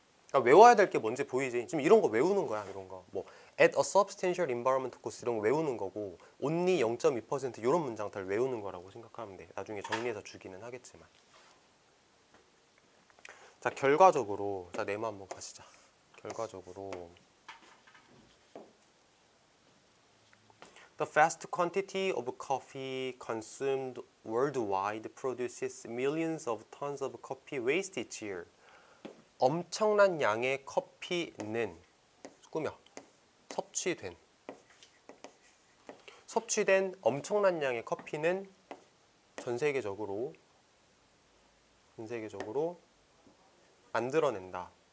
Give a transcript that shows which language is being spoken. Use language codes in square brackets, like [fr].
[ko] 그러니까 외워야 될 게 뭔지 보이지? 지금 이런 거 외우는 거야. 이런 거. 뭐 [en] at a substantial environment cost [ko] 이런 거 외우는 거고, only 0.2% 이런 문장 다 외우는 거라고 생각하면 돼. 나중에 정리해서 주기는 하겠지만. 자, 결과적으로, 자, 네모 한번 가시자. 결과적으로 [en] The vast quantity of coffee consumed worldwide produces millions of tons of coffee waste each year. [ko] 엄청난 양의 커피는 꾸며 섭취된 엄청난 양의 커피는 전 세계적으로 만들어낸다.